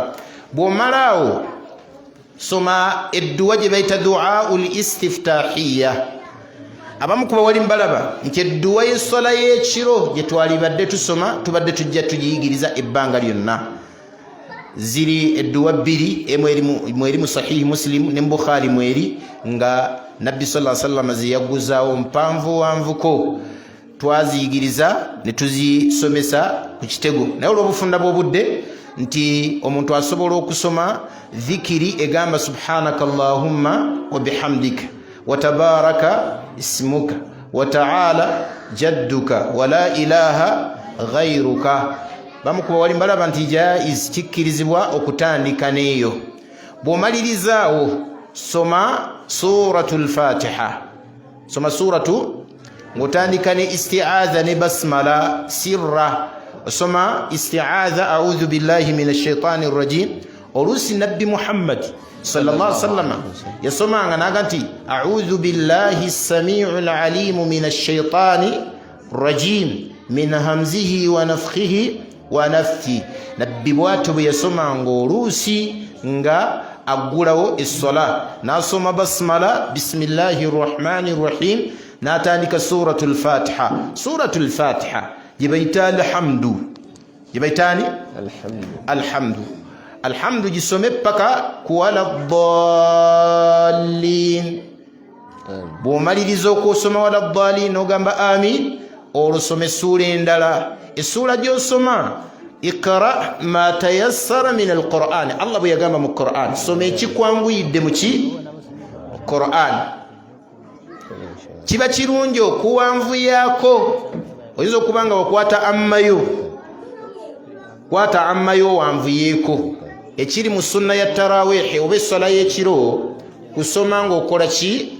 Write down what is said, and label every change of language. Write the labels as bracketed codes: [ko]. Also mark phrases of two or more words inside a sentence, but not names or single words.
[lg] Bw'omalaawo soma edduwa gye bayita [ar] دعاء الاستفتاحية. [lg] Abamu kuba wali mbalaba nti edduwa y'essola y'ekiro gye twalibadde tusoma tubadde tujja tugiyigiriza ebbanga lyonna. Ziri edduwa bbiri, emu eri mu sahihi Muslim ne Bukhari mweri, nga Nabbi [ar] صلى الله عليه وسلم [lg] ziyaguzaawo mpanvu wanvuko, twaziyigiriza ne tuzisomesa ku kitego. Naye olw'obufunda bw'obudde nti omuntu asobola okusoma dhikiri egamba [ar] سبحانك اللهم وبحمدك وتبارك اسمك وتعالى جدك ولا إله غيرك. [lg] Bamukuba wali mbalaba nti jaiz, kikkirizibwa okutandika neeyo. Bw'omalirizawo soma suratul Fatiha. Soma suratu ng'otandika ne isti'adha ne [ar] بسملة سرا. [lg] Soma isti'adha [ar] أعوذ بالله من الشيطان الرجيم. [lg] Oluusi Nabbi Muhammad [ar] صلى الله عليه وسلم [lg] yasomanga naga nti [ar] أعوذ بالله السميع العليم من الشيطان الرجيم من همزه ونفثه ونفث. [lg] Nabbi bw'atyo bwe yasomanga oluusi nga aggulawo essola, n'asoma basmala [ar] بسم الله الرحمن الرحيم, [lg] n'atandika suratul Fatiha. Suratul Fatiha gye bayita alhamdu. Gye bayitaani? Alhamdu. Alhamdu gisome paka ku [ar] ولا الضالين. [lg] Bw'omaliriza okusoma [ar] ولا الضالين [lg] n'ogamba amin, olw'osoma essuula endala. Essuula gy'osoma [ar] اقرأ ما تيسر من القرآن. [lg] Allah bwe yagamba mu Quran, soma ekikwanguyidde mu ki? Quran. Kiba kirungi okuwanvuyaako. Oyinza okuba nga wakwata ammayo, kwata ammayo wanvuyeeko. Ekiri mu sunna ya taraweehe oba essola y'ekiro kusoma ng'okola ki?